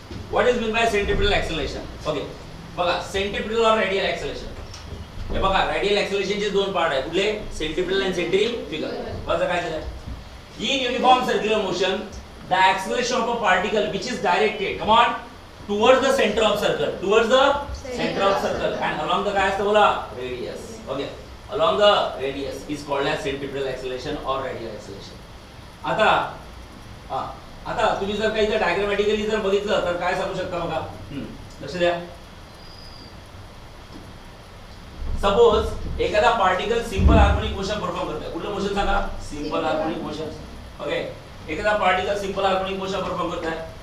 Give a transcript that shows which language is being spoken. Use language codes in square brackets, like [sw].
[en] what is mean by centripetal acceleration [mr] okay. बघा centripetal और radial acceleration हे बघा रेडियल ॲक्सिलरेशनचे दोन पार्ट आहेत कुठले सेंट्रिपिटल आणि सेंट्रीफ्युगल. बघा काय झालं [en] in uniform circular motion the acceleration of a particle which is directed come on towards the centre of circle and along the [mr] काय असतं बोला [en] Radius okay. Along the radius is called as centripetal acceleration और radial acceleration. [mr] आता तुम्ही जर काही diagrammatically जर बघितलं तर काय सांगू शकता बघा लक्ष द्या. सपोज एखादा particle simple harmonic motion perform करतोय. कुठलं मोशन सांगा? Simple harmonic motion. ओके, एखादा particle simple harmonic motion perform करताय.